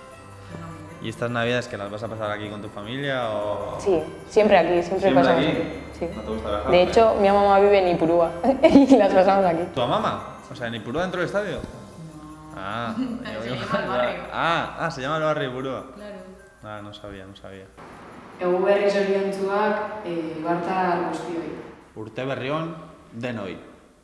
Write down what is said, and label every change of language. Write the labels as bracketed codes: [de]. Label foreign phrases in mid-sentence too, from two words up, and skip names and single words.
[es] ¿Y estas Navidades que las vas a pasar aquí con tu familia o...? Sí, siempre aquí, siempre pasamos aquí? aquí. Sí. ¿No te gusta viajar? De hecho, mi mamá vive en Ipurúa y las pasamos aquí. ¿Tu mamá? O sea, ¿en Ipurúa dentro del estadio? No. Ah, Se llama el barrio. Se llama el barrio Ipurúa. Claro. Ah, no sabía. [eu] Egu berri zoriontzuak, Barta guztioi. Urte berri on, denoi.